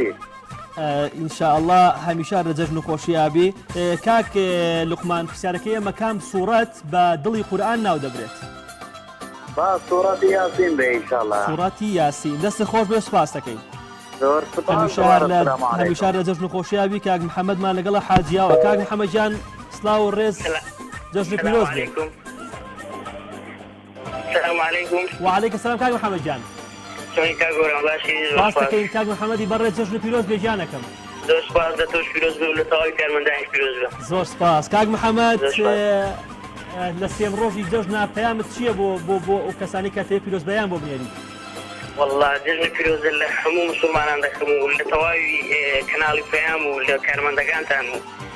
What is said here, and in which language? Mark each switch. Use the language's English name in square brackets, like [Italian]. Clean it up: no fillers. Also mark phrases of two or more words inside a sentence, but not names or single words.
[Central Kurdish] ئینشاءڵڵا هەمیشار لە جەژن و خۆشیابی کاک لوقمان پرسیارەکەی ئێمە کام سوورەت بە دڵی قورئان ناو دەبرێت با سوورەتی یاسین بێ ئینشەڵڵا سوورەتی یاسین دەست خۆش بێ سپاس دەکەین زۆر سپاس هەمیشار لە جەژن و خۆشیابی کاک محەممەدمان لەگەڵە حاجیاوە کاک محەممەد جان سڵاو و ڕێز جەژن پیرۆز بێ [Arabic] السلام عليكم وعليكم السلام كاك محمد جان شلونك كاك ورا باشي [Central Kurdish] سپاس دەکەین کاک محەممەدی بەڕێز جەژن پیرۆز بێ گیانەکەم زۆر سپاس دەتۆش پیرۆز بێ و لە تەواوی کارمەندانیش پیرۆز بێ زۆر سپاس کاک محەممەد لە سێم ڕۆژی جەژنا پەیامت چییە بۆ ئەو کەسانی کە تێ پیرۆز بەیان بۆ بنێری والله جەژنی پیرۆزە لە هەموو مسلمانان دەکەم و لە تەواوی کەناڵی پەیام و لە کارمەندەکانتان و